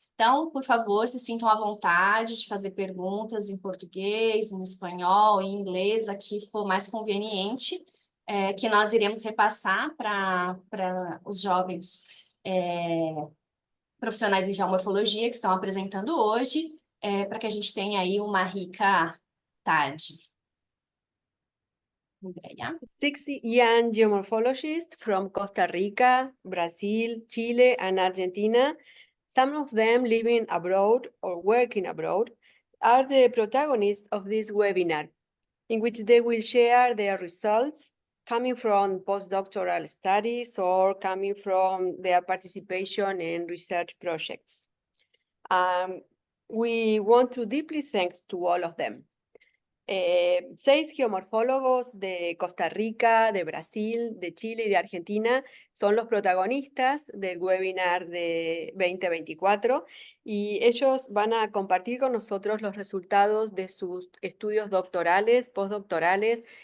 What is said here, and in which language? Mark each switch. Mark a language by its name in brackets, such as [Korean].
[Portuguese] Então, por favor, se sintam à vontade de fazer perguntas em português, em espanhol, em inglês, a que for mais conveniente, que nós iremos repassar para os jovens profissionais de geomorfologia que estão apresentando hoje, para que a gente tenha aí uma rica tarde. Andrea. [English] 6 young geomorphologists from Costa Rica, Brazil, Chile, and Argentina, some of them living abroad or working abroad, are the protagonists of this webinar, in which they will share their results coming from postdoctoral studies or coming from their participation in research projects. We want to deeply thank to all of them. [Spanish] 6 geomorfólogos de Costa Rica, de Brasil, de Chile y de Argentina son los protagonistas del webinar de 2024 y ellos van a compartir con nosotros los resultados de sus estudios doctorales, postdoctorales